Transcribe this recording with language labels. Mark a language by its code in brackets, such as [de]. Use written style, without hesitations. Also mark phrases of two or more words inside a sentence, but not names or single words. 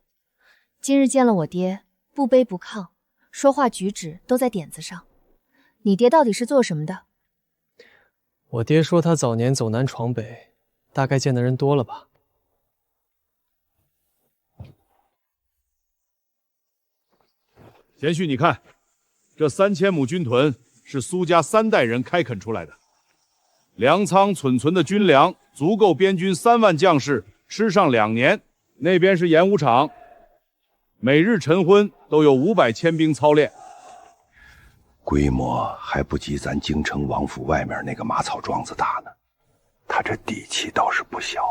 [zh] 今日见了我爹，不卑不亢，说话举止都在点子上。你爹到底是做什麼的？我爹說他早年走南闖北，大概見的人多了吧。賢婿，你看，這3000 畝軍屯是蘇家3代人開墾出來的，糧倉储存的軍糧足夠邊軍3萬將士吃上2年。那邊是演武場，每日晨昏都有500牽兵操練。規模還不及咱京城王府外面那個馬草莊子大呢，他這底氣倒是不小。